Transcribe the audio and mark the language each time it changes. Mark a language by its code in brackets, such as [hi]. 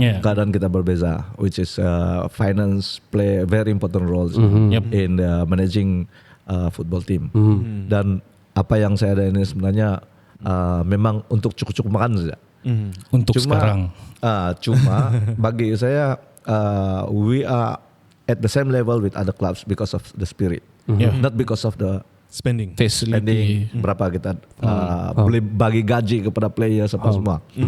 [ms] Keadaan kita berbeza, [en] which is finance play very important roles in managing football team. [ms] Dan apa yang saya ada ini sebenarnya memang untuk cukup makan saja. Untuk sekarang. Cuma bagi saya [en] we are at the same level with other clubs because of the spirit, not because of the spending [ms] berapa kita boleh bagi gaji kepada players apa semua.